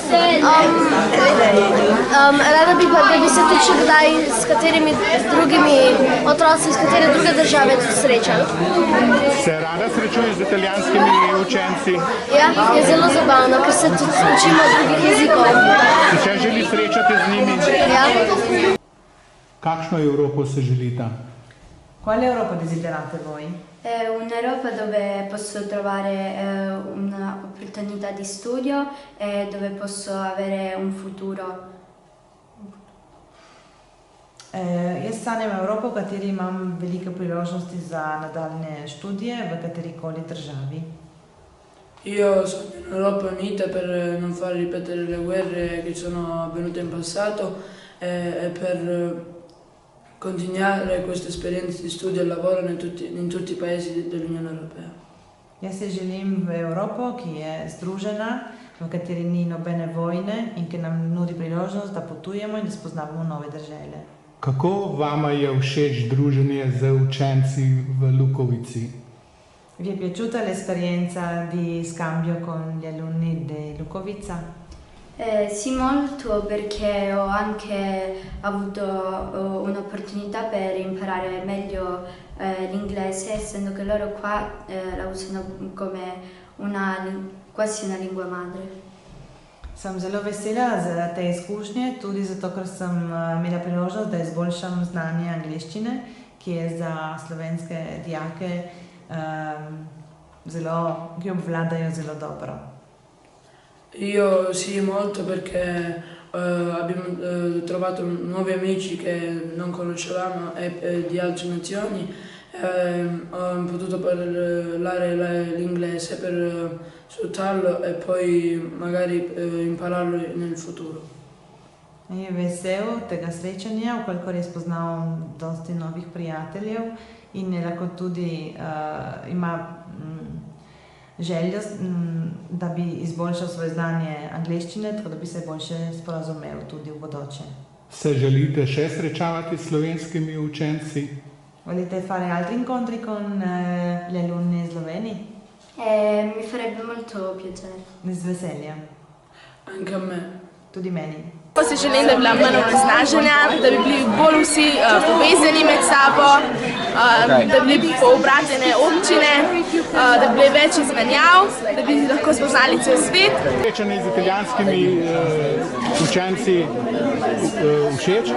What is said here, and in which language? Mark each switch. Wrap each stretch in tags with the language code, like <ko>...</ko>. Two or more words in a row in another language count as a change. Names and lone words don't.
<sl>Rada bi pa, da bi se tudi še kdaj s katerimi drugimi otroci iz katere druge države srečali. Se rada srečuje z italijanskimi učenci? Ja, je zelo zabavno, ker se tudi učimo drugih jezikov. Se še želi srečati z njimi? Ja. Kakšno Evropo se želita?</sl> <it>Quale Europa desiderate voi? Un'Europa dove posso trovare un'opportunità di studio e dove posso avere un futuro.</it> <sl>Jaz sanjam Evropo, v kateri imam velike priložnosti za nadaljne študije v katerikoli državi.</sl> <it>Io sogno un'Europa unita per non far ripetere le guerre che sono avvenute in passato e per continuare queste esperienze di studio e lavoro in tutti i paesi dell'Unione Europea.</it> <sl>Jaz si želim v Evropo, ki je združena, v kateri ni nobene vojne in ki nam nudi priložnost, da potujemo in da spoznavamo nove dežele. Kako vama je všeč druženje z učenci v Lukovici?</sl> <it>Vi è piaciuta l'esperienza di scambio con gli alunni di Lukovica? Sì, molto, perché ho anche avuto un'opportunità per imparare meglio l'inglese, essendo che loro qua la usano come quasi una lingua madre.</it> <sl>Sem zelo vesela za te izkušnje, tudi zato, ker sem imela priložnost, da izboljšam znanje angleščine, ki je za slovenske dijake ki obvladajo zelo dobro.</sl> <it>Io sì, molto, perché abbiamo trovato nuovi amici che non conoscevamo e di altre nazioni. Ho potuto parlare l'inglese per sfruttarlo e poi magari impararlo nel futuro.</it> <sl>Je vesel tega srečanja, vkolikor je spoznal dosti novih prijateljev in je lahko tudi ima željo, da bi izboljšal svoje znanje angleščine, tako da bi se boljše sporazumel tudi v bodoče. Se želite še srečavati s slovenskimi učenci?</sl> <it>Volite fare altri incontri con gli alunni sloveni? Mi farebbe molto piacere.</it> <sl>Z veseljem.</sl> <it>Anche a me.</it> <sl>Tudi meni. Pa si želim, da bi bila manj onesnaženja, da bi bili bolj vsi povezani med sabo, da bi bili poobratene občine, da bi bili več izmenjav, da bi lahko spoznali cel svet. Srečanje z italijanskimi učenci všeč?</sl>